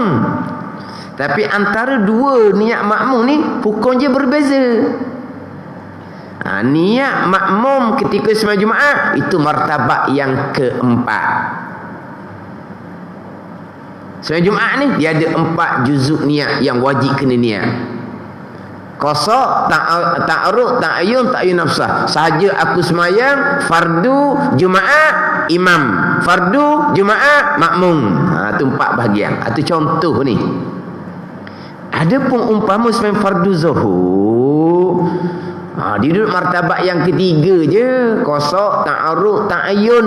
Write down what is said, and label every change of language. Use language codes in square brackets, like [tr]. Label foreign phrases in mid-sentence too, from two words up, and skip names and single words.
[ms] Tapi antara 2 niat makmum ni hukum je berbeza. Niat makmum ketika sembahyang Jumaat itu martabat yang keempat. Sembahyang Jumaat ni dia ada 4 juzuk niat yang wajib kena niat. Kosok, ta'arud, ta'ayyun, ta'ayyun nafsah. Sahaja aku semayang fardu Jumaat imam, fardu Jumaat makmum. Itu 4 bahagian. Itu contoh ni. Ada pun umpama semayang fardu zuhur, dia duduk martabat yang ketiga je, kosok, ta'arud, ta'ayyun.